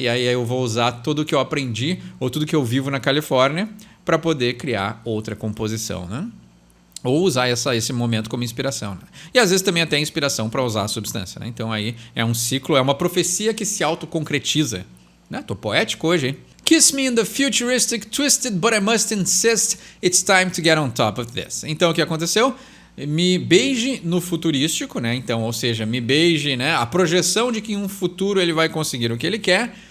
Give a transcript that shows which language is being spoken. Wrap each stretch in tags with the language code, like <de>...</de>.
<pt>E aí eu vou usar tudo que eu aprendi ou tudo que eu vivo na Califórnia para poder criar outra composição, né? Ou usar esse momento como inspiração, né? E às vezes também até inspiração para usar a substância, né? Então aí é um ciclo, é uma profecia que se autoconcretiza, né? Tô poético hoje, hein?</pt> <en>Kiss me in the futuristic, twisted, but I must insist, it's time to get on top of this.</en> <pt>Então o que aconteceu? Me beije no futurístico, né? Então, ou seja, me beije, né? A projeção de que em um futuro ele vai conseguir o que ele quer.</pt>